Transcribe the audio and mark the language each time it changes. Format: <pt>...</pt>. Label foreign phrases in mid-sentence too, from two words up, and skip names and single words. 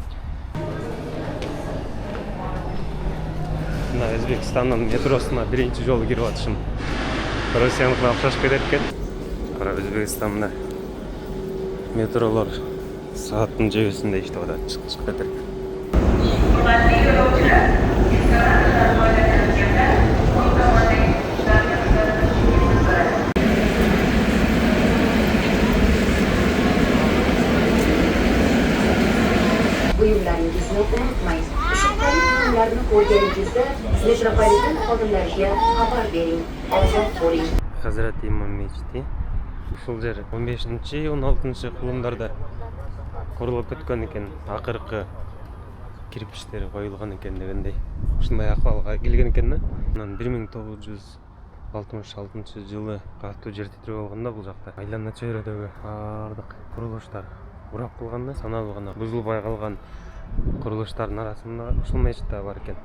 <ky>Мына Өзбекстандын метросуна биринчи жолу кирип атышым. Россияныкына окшош кетет экен. Кара, Өзбекстанда метролор сааттын жебесинде иштеп атат, чыгып кетет.</ky> <uz>Buyumlaringizni unutmang. Shu buyumlarni ko'rganingizda metropoliten xodimlariga xabar bering. Ozod bo'ling. Hazrat Imom mechiti.</uz> <ky>Ушул жер 15-16 кылымдарда курулуп кеткен экен. Акыркы кирпичтери коюлган экен дегендей. Ушундай акыбалга келген экен да. Анан 1966 жылы катуу жер титирөө болгондо бул жакта айлана чөйрөдөгү баардык курулуштар урап калганда, саналуу гана бузулбай калган курулуштардын арасында ушул мечит да бар экен.</ky>